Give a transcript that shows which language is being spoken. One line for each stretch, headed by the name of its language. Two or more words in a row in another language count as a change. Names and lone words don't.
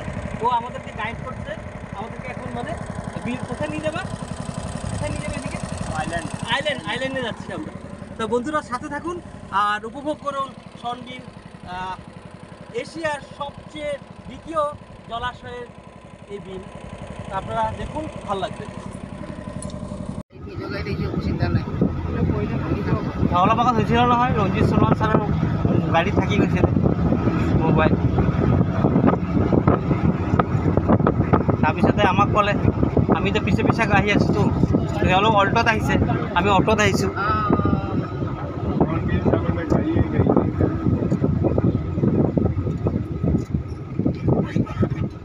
Bangla: ও আমাদেরকে গাইড করছে, আমাদেরকে এখন মানে বিয়ে কোথায় নিয়ে যাবা? কোথায় নিয়ে যাবে? এদিকে আইল্যান্ডে যাচ্ছি আমরা। তো বন্ধুরা সাথে থাকুন আর উপভোগ করুন শনবিল, এশিয়ার সবচেয়ে দ্বিতীয় জলাশয়ের এই বিল। আপনারা দেখুন, ভালো লাগবে।
Assamese: অলপ আগত হৈছিল নহয়, ৰঞ্জিত সোণোৱাল ছাৰৰ গাড়ীত থাকি গৈছে মোবাইল। তাৰপিছতে আমাক ক'লে, আমিতো পিছে পিছে আহি আছোঁতো, তেওঁলোক অল্টত আহিছে, আমি অটোত আহিছোঁ।